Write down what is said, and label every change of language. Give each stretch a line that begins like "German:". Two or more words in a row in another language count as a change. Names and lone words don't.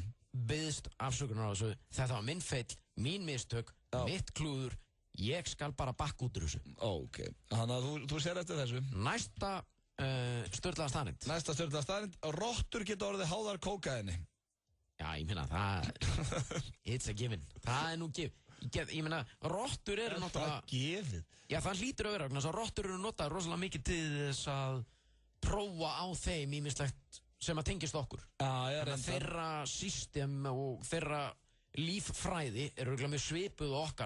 Icelandic: Ég beðst afsökunar á þessu. Þetta var minn feill, mín mistök, mitt klúður. Ég skal bara bakka út úr þessu. Ok, þannig að þú sér eftir þessu. Næsta störtlaða staðrind. Næsta störtlaða staðrind. Rottur geta orðið háðar kókaini. Já, ég meina það.
English: It's a given.
Icelandic: Það er nú gefið. Ég meina, rottur eru náttúrulega... Það gefið? Já, það hlýtur að vera. Þannig að rottur eru notaðar rosalega mikið til þess að prófa á þeim ýmislegt sem að tengist okkur. Já, ég er enda. Þeirra system og þeirra líffræði eru mjög svipuð okkar.